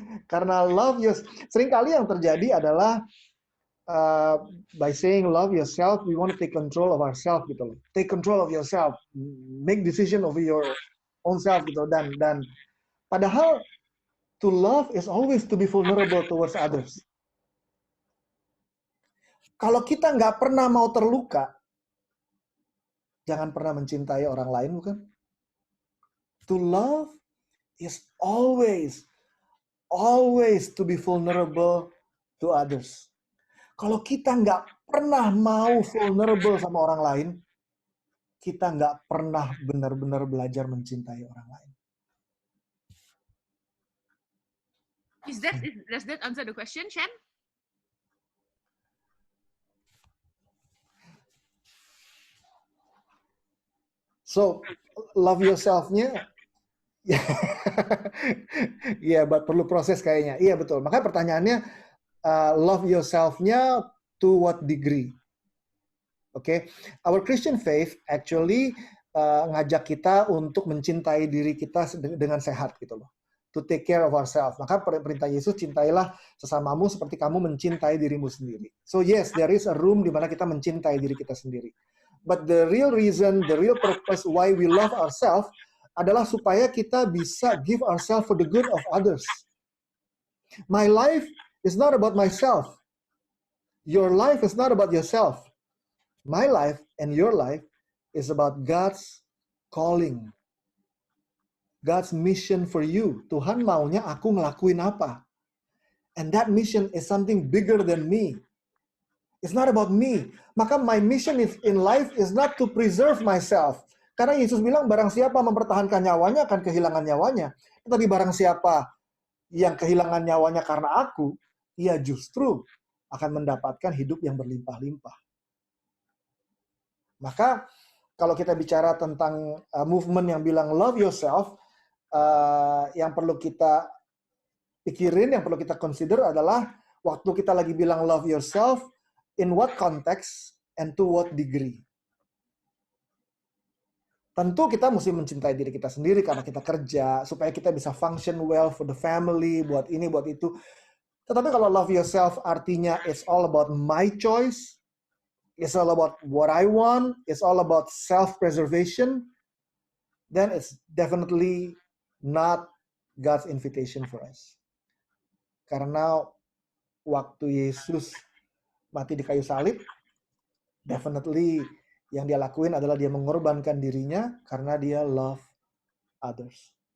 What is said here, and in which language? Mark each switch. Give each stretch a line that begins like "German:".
Indonesian: Karena
English: love yourself,
Indonesian: seringkali yang terjadi adalah
English: by saying love yourself, we want to take control of ourselves
Indonesian: gitu loh.
English: Take control of yourself, make decision over your own self
Indonesian: gitu. Dan padahal
English: to love is always to be vulnerable towards others.
Indonesian: Kalau kita nggak pernah mau terluka, jangan pernah mencintai orang lain, bukan?
English: To love is always to be vulnerable to others.
Indonesian: Kalau kita nggak pernah mau vulnerable sama orang lain, kita nggak pernah benar-benar belajar mencintai orang lain.
English: Does that answer the question, Shen? So, love yourself-
Indonesian: nya, ya,
English: but
Indonesian: perlu proses kayaknya. Iya, betul. Makanya pertanyaannya,
English: love yourself-nya to what degree? Okay, our Christian faith actually
Indonesian: ngajak kita untuk mencintai diri kita dengan sehat gitu loh.
English: To take care of ourselves.
Indonesian: Maka perintah Yesus, cintailah sesamamu seperti kamu mencintai dirimu sendiri.
English: So yes, there is a room
Indonesian: di mana kita mencintai diri kita sendiri.
English: But the real reason, the real purpose why we love ourselves
Indonesian: adalah supaya kita bisa
English: give ourselves for the good of others. My life is not about myself. Your life is not about yourself. My life and your life is about God's calling. God's mission for you.
Indonesian: Tuhan maunya aku ngelakuin apa.
English: And that mission is something bigger than me. It's not about me.
Indonesian: Maka
English: my mission in life is not to preserve myself.
Indonesian: Karena Yesus bilang barang siapa mempertahankan nyawanya akan kehilangan nyawanya. Tetapi barang siapa yang kehilangan nyawanya karena aku, ia justru akan mendapatkan hidup yang berlimpah-limpah. Maka kalau kita bicara tentang movement yang bilang love yourself, yang perlu kita pikirin, yang perlu kita consider adalah waktu kita lagi bilang love yourself,
English: in what context and to what degree.
Indonesian: Tentu kita mesti mencintai diri kita sendiri karena kita kerja, supaya kita bisa
English: function well for the family,
Indonesian: buat ini, buat itu. Tetapi kalau
English: love yourself
Indonesian: artinya
English: it's all about my choice, it's all about what I want, it's all about self-preservation, then it's definitely not God's invitation for us.
Indonesian: Karena waktu Yesus mati di kayu salib, definitely yang dia lakuin adalah dia mengorbankan dirinya karena dia
English: love others.